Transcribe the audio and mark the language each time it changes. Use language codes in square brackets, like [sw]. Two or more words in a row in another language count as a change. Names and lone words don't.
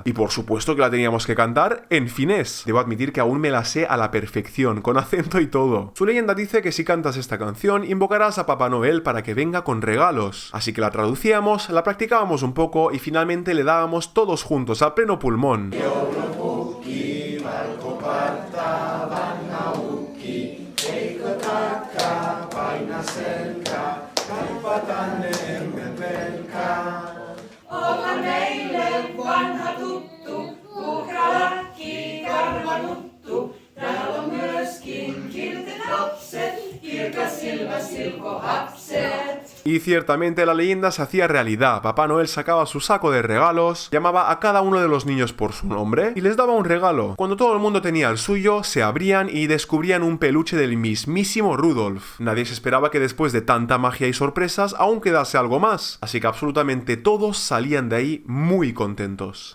[es] Y por supuesto que la teníamos que cantar en finés. Debo admitir que aún me la sé a la perfección, con acento y todo. Su leyenda dice que si cantas esta canción, invocarás a Papá Noel para que venga con regalos. Así que la traducíamos, la practicábamos un poco y finalmente le dábamos todos juntos a pleno pulmón. [fi] Olla meille vanha tuttu, puukralakki, karvanuttu. Täällä on myöskin kiltit lapset, kirkas silmä silkohapset. [es] Y ciertamente la leyenda se hacía realidad. Papá Noel sacaba su saco de regalos, llamaba a cada uno de los niños por su nombre y les daba un regalo. Cuando todo el mundo tenía el suyo, se abrían y descubrían un peluche del mismísimo Rudolf. Nadie se esperaba que después de tanta magia y sorpresas aún quedase algo más, así que absolutamente todos salían de ahí muy contentos.